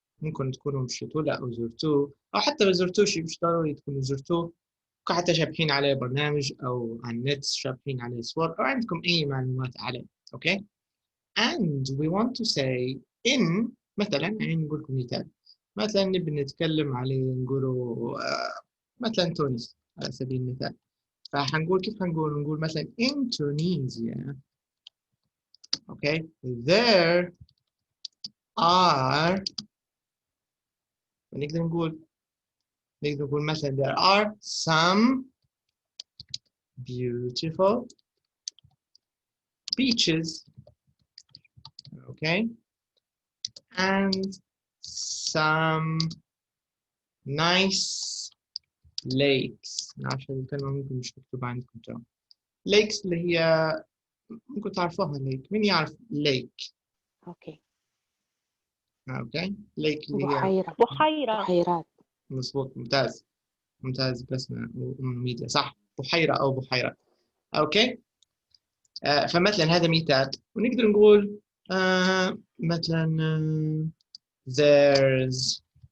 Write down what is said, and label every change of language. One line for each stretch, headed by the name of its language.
Arabic: ممكن تكونوا مشيتوا له أو زرتوه، أو حتى لو زرتوش مش ضروري تكونوا زرتوه، ممكن حتى شابحين عليه برنامج أو على النت شابحين عليه صور أو عندكم أي معلومات عليه. أوكي.
English: and we want to say in
Arabic: مثلا، يعني نقول لكم مثال، مثلا نبي نتكلم عليه نقوله مثلا تونس على سبيل المثال، فحنقول كيف نقول مثلا in Tunisia.
English: okay, there are،
Arabic: نقدر نقول مثلا
English: there are some beautiful beaches. okay, and some nice lakes.
Arabic: عشان الكلمة ممكن مش مكتوبة عندكم تو. lakes اللي هي ممكن تعرفوها lake. مين يعرف lake؟ اوكي. اوكي. lake اللي هي بحيرات. مظبوط، ممتاز بسمة وميديا، صح، بحيرة أو بحيرة. اوكي. فمثلا هذا مثال، ونقدر نقول مثلا there's